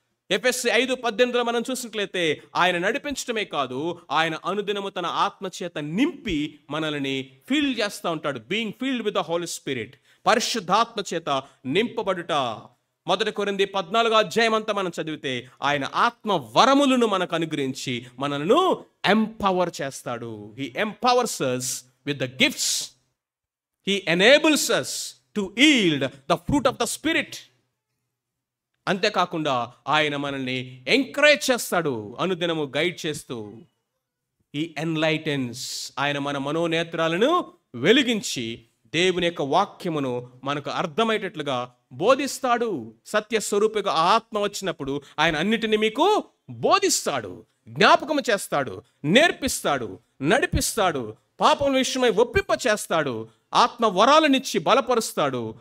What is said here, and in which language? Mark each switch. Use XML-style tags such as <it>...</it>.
<te>ఎఫెసీ 5:18 మనం చూసినట్లయితే ఆయన నడిపించడమే కాదు, ఆయన అనుదినము తన ఆత్మ చేత నింపి మనల్ని ఫీల్ చేస్తూ ఉంటాడు.</te> <en>being filled with the Holy Spirit,</en> <te>పరిశుద్ధాత్మ చేత నింపబడుట. 1 కొరింథీ 14వ అధ్యాయం అంతా మనం చదివితే ఆయన ఆత్మ వరములను మనకు అనుగ్రహించి మనల్ని ఎంపవర్ చేస్తాడు.</te> <en>He empowers us with the gifts. He enables us to yield the fruit of the spirit.</en> <te>అంతేకాకుండా ఆయన మనల్ని ఎంకరేజ్ చేస్తాడు, అనుదినము గైడ్ చేస్తూ. ఈ ఎన్లైటెన్స్, ఆయన మన మనోనేత్రాలను వెలిగించి దేవుని యొక్క వాక్యమును మనకు అర్థమయ్యేటట్లుగా బోధిస్తాడు. సత్య స్వరూపిగా ఆత్మ వచ్చినప్పుడు ఆయన అన్నిటినీ మీకు బోధిస్తాడు, జ్ఞాపకం చేస్తాడు, నేర్పిస్తాడు, నడిపిస్తాడు, పాపం విషయమై ఒప్పింప చేస్తాడు, ఆత్మ వరాలనిచ్చి బలపరుస్తాడు.</te>